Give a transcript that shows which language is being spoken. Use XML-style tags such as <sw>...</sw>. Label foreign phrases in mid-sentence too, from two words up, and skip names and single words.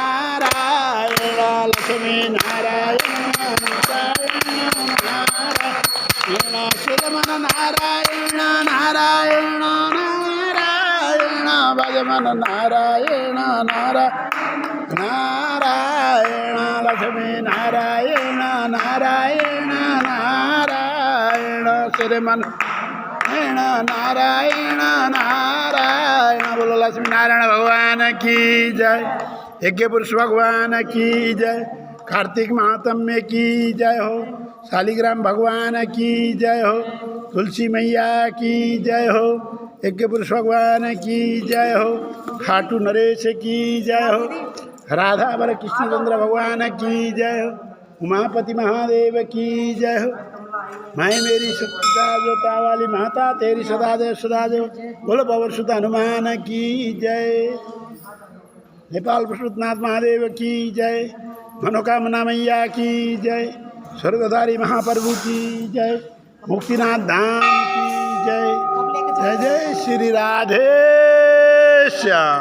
<hi>लक्ष्मी नारायण नारायण नारायण श्रीमन नारायण नारायण नारायण भजमन नारायण नारायण नारायण लक्ष्मी नारायण नारायण नारायण श्रीमन नारायण नारायण बोलो लक्ष्मी नारायण भगवान की जय यज्ञ पुरुष भगवान की जय कार्तिक महात्म्य की जय हो शालिग्राम भगवान की जय हो तुलसी मैया की जय हो यज्ञ पुरुष भगवान की जय हो खाटू नरेश की जय हो राधा वर कृष्णचंद्र भगवान की जय हो उमापति महादेव की जय हो मैं मेरी सत्ता जोता वाली माता तेरी सदा देव बोलो पवर सुत हनुमान की जय नेपाल प्रसूतनाथ महादेव की जय मनोकामना मैया की जय स्वर्गधारी महाप्रभु की जय मुक्तिनाथ धाम की जय जय जय श्री राधे श्याम।</hi>